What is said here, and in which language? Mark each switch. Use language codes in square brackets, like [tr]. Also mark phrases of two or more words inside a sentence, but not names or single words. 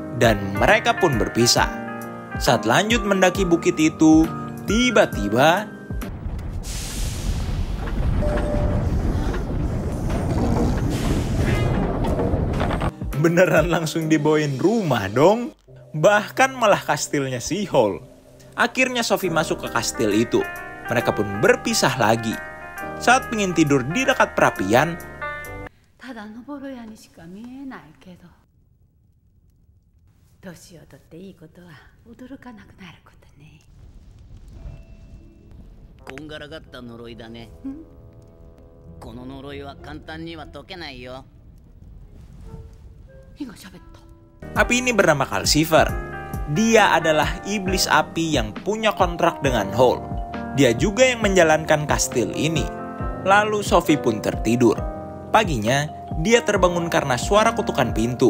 [id] Dan mereka pun berpisah. Saat lanjut mendaki bukit itu, tiba-tiba beneran langsung dibawain rumah dong. Bahkan malah kastilnya si Hall. Akhirnya Sophie masuk ke kastil itu. Mereka pun berpisah lagi. Saat ingin tidur di dekat perapian, [ja] ただのボロ屋にしか見えないけど、年を取っていいことは驚かなくなることね。こんがらがった呪いだね。この呪いは簡単には解けないよ。 [id] api ini bernama Calcifer. Dia adalah iblis api yang punya kontrak dengan Hall. Dia juga yang menjalankan kastil ini. Lalu Sophie pun tertidur. Paginya, dia terbangun karena suara kutukan pintu.